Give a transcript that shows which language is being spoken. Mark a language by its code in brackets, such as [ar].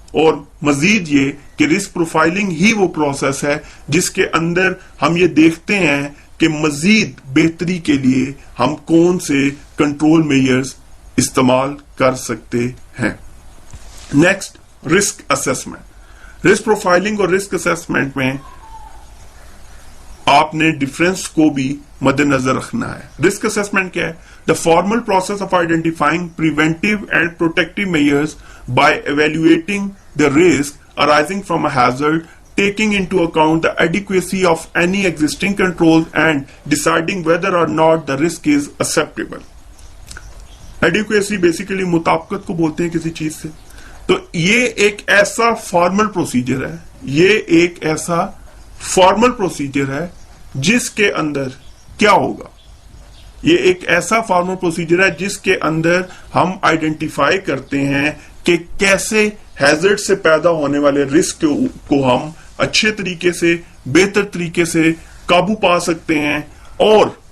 [ur] اور مزید یہ کہ رسک پروفائلنگ ہی وہ پروسیس ہے جس کے اندر ہم یہ دیکھتے ہیں کہ مزید بہتری کے لیے ہم کون سے کنٹرول میجرز استعمال کر سکتے ہیں. Next, risk assessment. Risk profiling اور رسک اسیسمنٹ میں آپ نے ڈفرنس کو بھی مد نظر رکھنا ہے. [en] Risk assessment کیا ہے؟ The formal process of identifying preventive and protective measures by evaluating the risk arising from a hazard, taking into account the adequacy of any existing controls and deciding whether or not the risk is acceptable. [ur] Adequacy basically مطابقت کو بولتے ہیں کسی چیز سے. تو یہ ایک ایسا فارمل پروسیجر ہے، یہ ایک ایسا فارمل پروسیجر ہے جس کے اندر کیا ہوگا؟ یہ ایک ایسا فارمل پروسیجر ہے جس کے اندر ہم آئیڈینٹیفائی کرتے ہیں کہ کیسے ہیزرڈ سے پیدا ہونے والے رسک کو ہم اچھے طریقے سے، بہتر طریقے سے قابو پا سکتے ہیں، اور